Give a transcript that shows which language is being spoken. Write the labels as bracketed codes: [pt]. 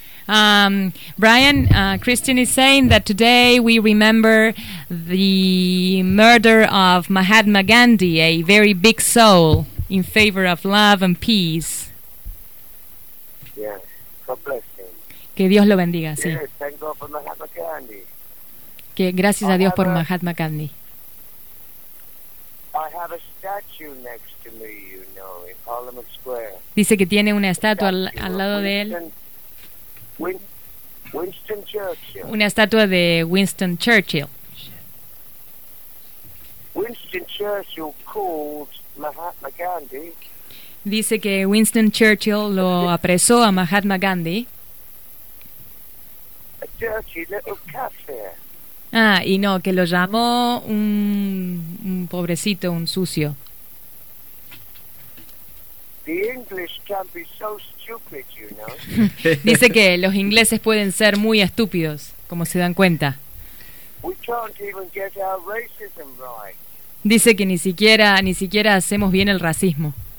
[en] Brian, Christian is saying that today we remember the murder of Mahatma Gandhi, a very big soul in favor of love and peace. Yes, God bless him. [es] Que Dios lo bendiga, sí. [en] Yes, thank God for Mahatma Gandhi. [es] Que gracias a Dios por Mahatma Gandhi. [en] I have a statue next to me, you know, in Parliament Square. [es] Dice que tiene una estatua al lado de él. [en] Winston Churchill. [es] Una estatua de Winston Churchill. [en] Winston Churchill called Mahatma Gandhi. [es] Dice que Winston Churchill lo apresó a Mahatma Gandhi. [en] A dirty little cafe. [es] Ah, y no, que lo llamó un pobrecito, un sucio. [en] The English can be so stupid, you know. [es] Dice que los ingleses pueden ser muy estúpidos, como se dan cuenta. [en] We can't even get our racism right. [es] Dice que ni siquiera hacemos bien el racismo.